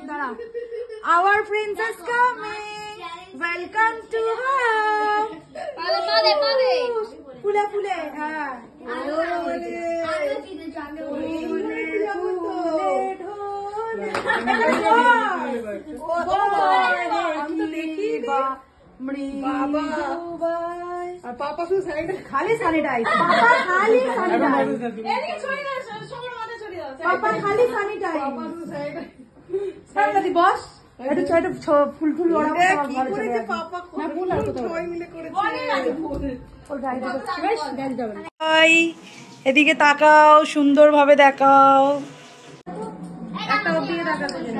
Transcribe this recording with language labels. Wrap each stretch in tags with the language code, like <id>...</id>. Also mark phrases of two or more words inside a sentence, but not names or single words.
<en>Our princess coming, welcome to home. Pule pule,</en> <hi>हाँ. पापा खाली सैनिटाइज पापा खाली सैनिटाइज बस</hi> <bn>ফুল ফুল এদিকে তাকাও, সুন্দরভাবে দেখাও। একটা দিয়ে দেখাতে</bn>